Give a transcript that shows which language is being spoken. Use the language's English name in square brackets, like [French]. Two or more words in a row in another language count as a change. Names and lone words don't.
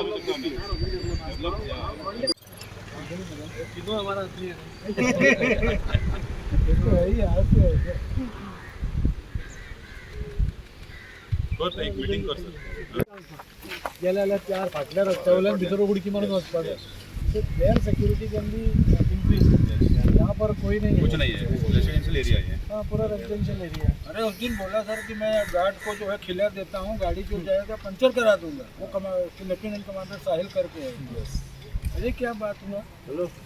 [Hindi] एक मीटिंग कर [Konkani] गेल्या 4 फाटल्या रस्त्यावयल्यान भितर उडकी मारून वचपाक जाय. [English] their security can be increase. [Hindi] यहाँ पर कोई नहीं है, कुछ नहीं है, [English] residential area [Hindi] है। हाँ, पूरा [English] residential area [Hindi] है. अरे उस दिन बोला सर कि मैं गार्ड को जो है खिला देता हूँ, गाड़ी जो जाएगा पंचर करा दूंगा. वो [English] lieutenant commander [Hindi] साहिल करके है. अरे क्या बात हुआ. हेलो,